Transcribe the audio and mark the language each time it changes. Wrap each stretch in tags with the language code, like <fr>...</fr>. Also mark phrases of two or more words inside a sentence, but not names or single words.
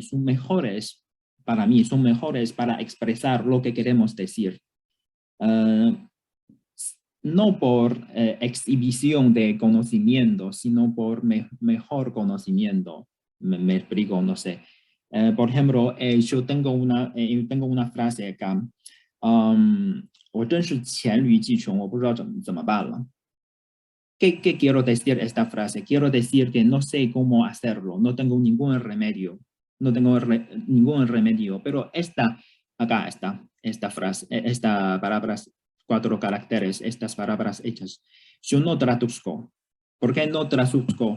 <es>Son mejores para mí, son mejores para expresar lo que queremos decir. No por exhibición de conocimiento, sino por mejor conocimiento. Me explico, no sé. Por ejemplo, yo tengo una frase acá.</es> <zh>我真是黔驴技穷，我不知道怎么办了。</zh> <es>¿Qué quiero decir esta frase? Quiero decir que no sé cómo hacerlo, no tengo ningún remedio, ningún remedio, pero acá está, esta frase, esta palabras, 4 caracteres, estas palabras hechas. Yo no traduzco. ¿Por qué no traduzco?</es>